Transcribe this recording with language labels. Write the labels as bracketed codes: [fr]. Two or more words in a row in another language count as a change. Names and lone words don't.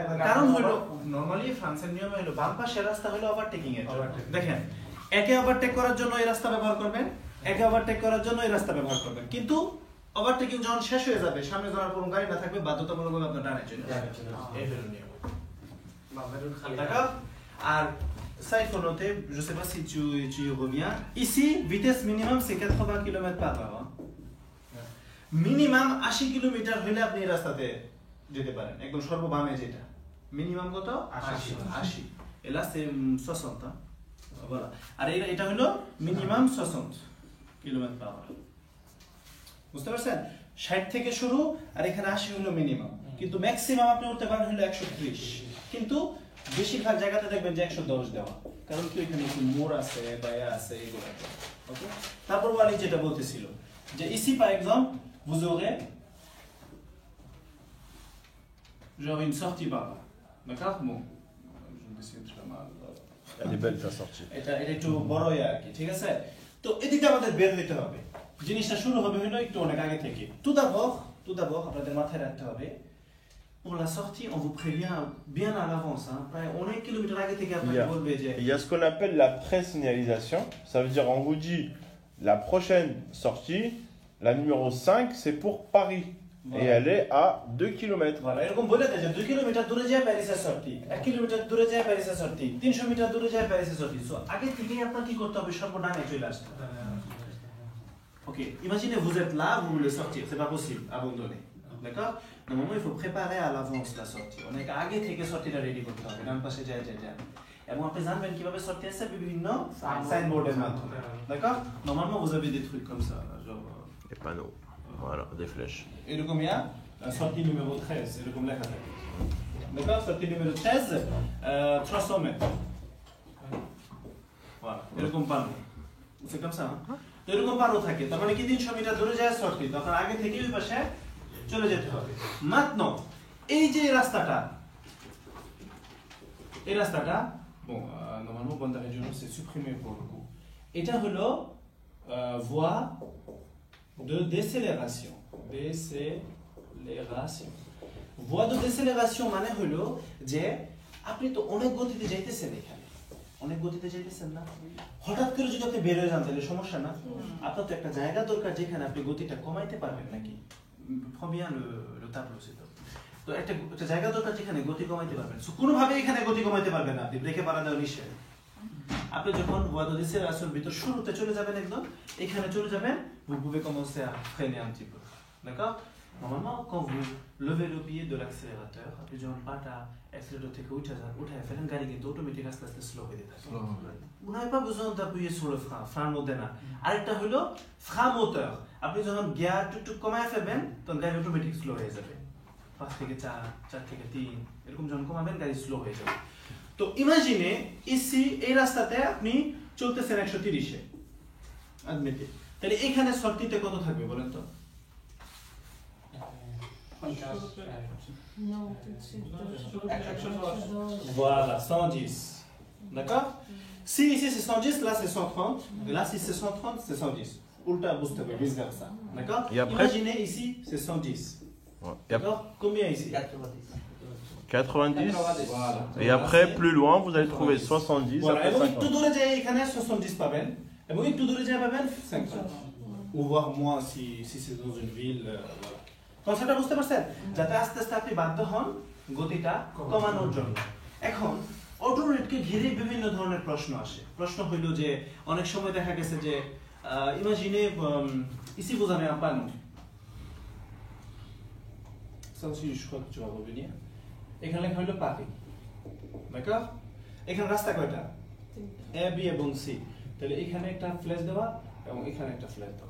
[bn] কারণ হলো নরমালি ফ্রান্সের নিয়ম হলো বাম পাশের রাস্তা হলো ওভারটেকিং এর দেখেন একে ওভারটেক করার জন্য এই রাস্তা ব্যবহার করবেন একে ওভারটেক করার জন্য এই রাস্তা ব্যবহার করবেন কিন্তু ওভারটেকিং যখন শেষ হয়ে যাবে সামনে যাওয়ার কোনো গাড়ি না থাকবে বাধ্যতামূলকভাবে আপনার ডানে চলে এই হলো নিয়ম [fr] d'accord আর ça il faut noter je sais pas si tu y reviens ici vitesse minimum c'est 80 km/h [bn] মিনিমাম 80 কিলোমিটার হলে আপনি এই রাস্তাতে যেতে পারেন একদম সর্ববামে যেটা মিনিমাম কত 80 [fr] et là c'est 60 hein voilà [bn] আর এটা হলো মিনিমাম 60 km/h বুঝতে পারছেন 60 থেকে শুরু আর এখানে 80 হলো মিনিমাম কিন্তু ম্যাক্সিমাম আপনি উঠতে পারেন হলো 130 কিন্তু বেশিরভাগ জায়গাতে দেখবেন যে 110 দেওয়া কারণ কি এখানে একটু মোড় আছে বায়া আছে এগুলো ওকে তারপর ওয়ালি যেটা বলতেছিল যে [fr] ici par exemple vous aurez genre une sortie par là. D'accord? Bon, je me dessine très mal. Elle est belle ta sortie. [bn] এটা একটু বড়ই আর কি, ঠিক আছে? তো এদিকে আমাদের বের হইতে হবে। জিনিসটা শুরু হবে হলো একটু অনেক আগে থেকে। [fr] Tout d'abord, [bn] আপনাদের মাথায় রাখতে হবে, [fr] pour la sortie, on vous prévient bien à l'avance, hein. [bn] প্রায় অনেক কিলোমিটার আগে থেকে আপনাকে বলবে যে [fr] Il y a ce qu'on appelle la pré-signalisation. Ça veut dire, on vous dit, la prochaine sortie, la numéro 5, c'est pour Paris. Et elle est à 2 km. Voilà, [bn] এরকম বলে দেয় যে 2 কিলোমিটার দূরে যায় প্যারিসের সর্টি, 1 কিলোমিটার দূরে যায় প্যারিসের সর্টি, 300 মিটার দূরে যায় প্যারিসের সর্টি। সো আগে থেকেই আপনার কি করতে হবে, সর্বডানে চলে আসতে হবে। [fr] OK, imaginez vous êtes là, vous voulez sortir, c'est pas possible, abandonner. D'accord? Normalement, il faut préparer à l'avance la sortie. On est [bn] আগে থেকে সর্টিটা রেডি করতে হবে, ডান পাশে যায়। এবং আপনি জানবেন কিভাবে সর্টি আছে বিভিন্ন সাইনবোর্ডের মাধ্যমে। [fr] D'accord? Normalement, vous avez des trucs comme ça, genre Des panneaux. Voilà, des flèches. এরকম la sortie numéro 13, [bn] এরকম লেখা থাকে। [fr] D'accord? Sortie numéro 13, 300 mètres. Voilà, [bn] এরকম পানো। [fr] C'est comme ça, hein? [bn] তো এরকম পানো থাকে, তার মানে কি 300 মিটার দূরে যায় সর্টি, তখন আগে থেকে ওই পাশে চলে যেতে হবে। Maintenant, এই যে রাস্তাটা, [fr] bon, normalement, bande régionale, c'est supprimé pour le coup. [bn] এটা হলো [fr] voie de décélération. Voie de décélération [bn] মানে হলো যে আপনি তো অনেক গতিতে যাইতেছেন এখানে, অনেক গতিতে যাইতেছেন না, হঠাৎ করে যদি আপনি বের হয়ে যান তাহলে সমস্যা না। আপনার তো একটা জায়গা দরকার যেখানে আপনি গতিটা কমাইতে পারবেন নাকি, প্রমিয়া [fr] le tableau c'est [bn] তো একটা জায়গা দরকার যেখানে গতি কমাইতে পারবেন। সো কোনোভাবে এখানে গতি কমাইতে পারবেন না, আপনি ব্রেকে পাড়া দেওয়া নিষেধ। আপনি যখন [fr] voie de décélération [bn] ভিতর শুরুতে চলে যাবেন, একদম এখানে চলে যাবেন, [fr] vous pouvez commencer à freiner un petit peu. D'accord? Normalement, quand vous levez le pied de l'accélérateur, [bn] আপনি যখন পাটা অ্যাক্সিলারেটর থেকে উঠায় ফেলেন, গাড়ি কিন্তু অটোমেটিক আস্তে আস্তে স্লো হয়ে থাকে। [fr] Vous n'avez pas besoin d'appuyer sur le frein, frein [bn] মধ্যে না। আরেকটা হলো [fr] frein moteur, [bn] আপনি যখন গিয়ার টুকটুক কমায় ফেলবেন তখন গাড়ি অটোমেটিক স্লো হয়ে যাবে। 5 থেকে 4 থেকে 3 এরকম যখন কমাবেন গাড়ি স্লো হয়ে যাবে। তো [fr] imaginez ici [bn] এই রাস্তাতে আপনি চলতেছেন 130 এ, admettez, তাহলে এখানে সর্টিতে কত থাকবে বলেন তো? [fr] Non, tout de suite. Voilà, 110. D'accord? Si ici c'est 110, là c'est 130, et là si c'est 130, c'est 110. Ulta booster, vice versa. D'accord? Et après, imaginez ici c'est 110. Ouais. D'accord? Combien ici? 90. Voilà. Et après, plus loin, vous allez trouver 70. Voilà, Après [bn] এবং একটু 50. দূরে যায় এখানে 70 পাবেন, এবং একটু দূরে যায় পাবেন 50. [fr] Ou voire moins si c'est dans une ville. Voilà. [bn] কনসেপ্টটা বুঝতে পারছেন? যাতে আস্তে আস্তে আপনি বাধ্য হন গতিটা কমানোর জন্য। এখন অটোরেটকে ঘিরে বিভিন্ন ধরনের প্রশ্ন আসে। প্রশ্ন হইল যে অনেক সময় দেখা গেছে যে [fr] imaginez ici vous avez un panneau. Ça aussi je crois que tu vas revenir. [bn] এখানে লেখা হইল Paris. D'accord? এখানে রাস্তা কয়টা? A, B এবং C. তাহলে এখানে একটা ফ্ল্যাশ দেওয়া এবং এখানে একটা ফ্ল্যাশ দেওয়া।